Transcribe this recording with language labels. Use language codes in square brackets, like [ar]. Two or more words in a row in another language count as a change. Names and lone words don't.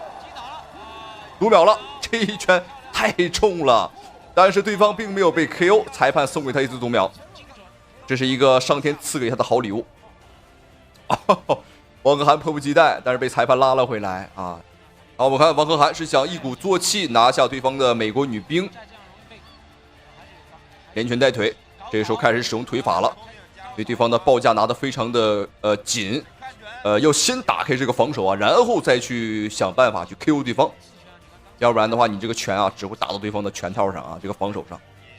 [zh] 讀秒了，這一拳太重了，但是對方並沒有被 KO， 裁判送給他一次讀秒，這是一個上天賜給他的好禮物。汪可涵迫不及待，但是被裁判拉了回來啊。好，我們看汪可涵是想一鼓作氣拿下對方的美國女兵，連拳帶腿，這個時候開始使用腿法了。對方的報價拿得非常的緊，要先打開這個防守啊，然後再去想辦法去 KO 對方，要不然的話你這個拳啊只會打到對方的拳套上啊，這個防守上。